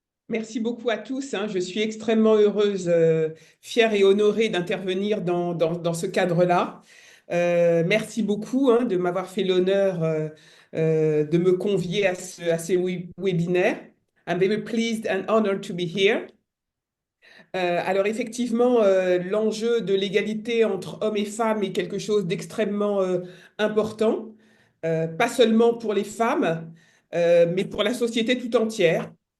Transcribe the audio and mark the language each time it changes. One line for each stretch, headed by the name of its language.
French: Merci beaucoup à tous. Je suis extrêmement heureuse, fière et honorée d'intervenir dans ce cadre-là. Merci beaucoup de m'avoir fait l'honneur de me convier à ces webinaires.
English: I'm very pleased and honored to be here.
French: Alors effectivement, l'enjeu de l'égalité entre hommes et femmes est quelque chose d'extrêmement important, pas seulement pour les femmes, mais pour la société tout entière.